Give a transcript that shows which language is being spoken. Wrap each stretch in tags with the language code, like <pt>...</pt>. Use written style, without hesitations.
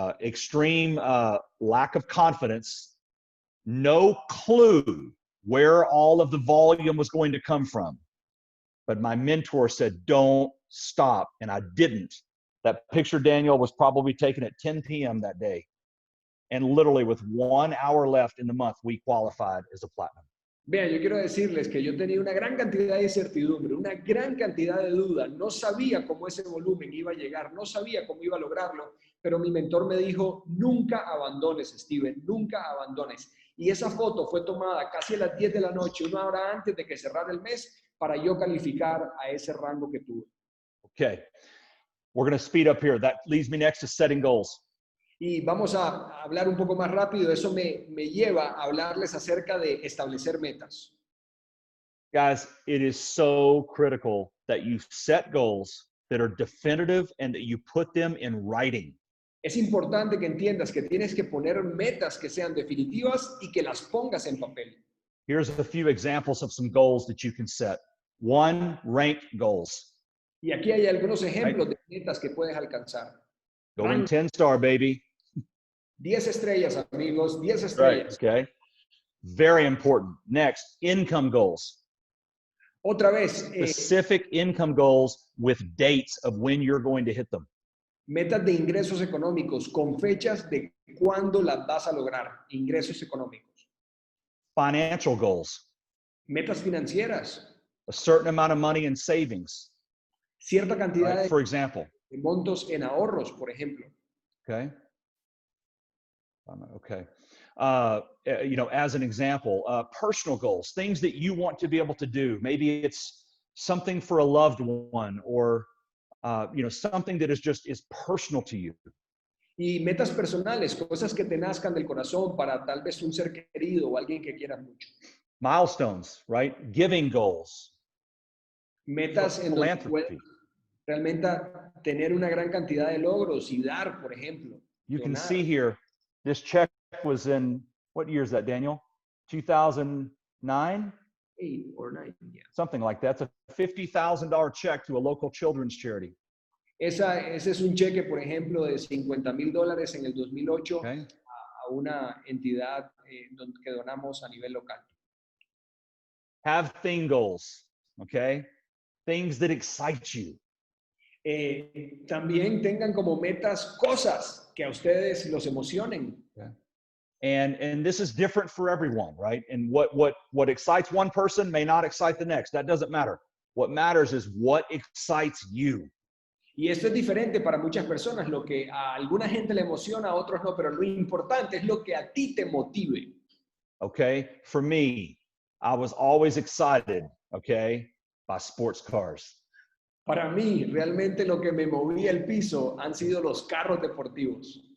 <en>Extreme lack of confidence, no clue where all of the volume was going to come from. But my mentor said, don't stop, and I didn't. That picture, Daniel, was probably taken at 10 p.m. that day. And literally with 1 hour left in the month, we qualified as a platinum.</en> <es>Vean, yo quiero decirles que yo tenía una gran cantidad de incertidumbre, una gran cantidad de duda, no sabía cómo ese volumen iba a llegar, no sabía cómo iba a lograrlo, pero mi mentor me dijo, nunca abandones, Steven, nunca abandones. Y esa foto fue tomada casi a las 10 de la noche, 1 hora antes de que cerrara el mes, para yo calificar a ese rango que tuve.</es> <en>Okay, we're going to speed up here. That leads me next to setting goals.</en> <es>Y vamos a hablar un poco más rápido, eso me lleva a hablarles acerca de establecer metas.</es> <en>Guys, it is so critical that you set goals that are definitive and that you put them in writing.</en> <es>Es importante que entiendas que tienes que poner metas que sean definitivas y que las pongas en papel.</es> <en>Here's a few examples of some goals that you can set. 1, ranked goals.</en> <es>Y aquí hay algunos ejemplos de metas que puedes alcanzar.</es> <en>Going 10-star, baby.</en> <es>10 estrellas, amigos, 10 estrellas.</es> <en>Right, okay. Very important. Next, income goals.</en> <es>Otra vez,</es> <en>Specific income goals with dates of when you're going to hit them.</en> <es>metas de ingresos económicos con fechas de cuándo las vas a lograr. Ingresos económicos.</es> <en>Financial goals.</en> <es>Metas financieras.</es> <en>A certain amount of money in savings.</en> <es>Cierta cantidad</es> <en>Right? For example.</en> <es>de montos en ahorros, por ejemplo.</es> <en>Okay. Okay. You know, as an example, personal goals, things that you want to be able to do. Maybe it's something for a loved one, or you know, something that is personal to you.</en> <es>Y metas personales, cosas que te nazcan del corazón para tal vez un ser querido o alguien que quieras mucho.</es> <en>Milestones, right? Giving goals.</en> <es>Metas en donde puedes</es> <en>Philanthropy.</en> <es>realmente tener una gran cantidad de logros y dar, por ejemplo.</es> <en>You can</en> <es>donar.</es> <en>see here, this check was in What year is that, Daniel? 2009? 8 or 9, yeah. Something like that. It's a $50,000 check to a local children's charity.</en> <es>Ese es un cheque, por ejemplo, de $50,000 en el 2008</es> <en>Okay.</en> <es>a una entidad que donamos a nivel local.</es> <en>Have thing goals, okay? Things that excite you.</en> <es>También tengan como metas cosas que a ustedes los emocionen.</es> <en>Okay. And this is different for everyone, right? And what excites one person may not excite the next. That doesn't matter. What matters is what excites you.</en> <es>Y esto es diferente para muchas personas. Lo que a alguna gente le emociona, a otros no, pero lo importante es lo que a ti te motive.</es> <en>Okay? For me, I was always excited, okay, by sports cars.</en> <es>Para mí, realmente lo que me movía el piso han sido los carros deportivos.</es>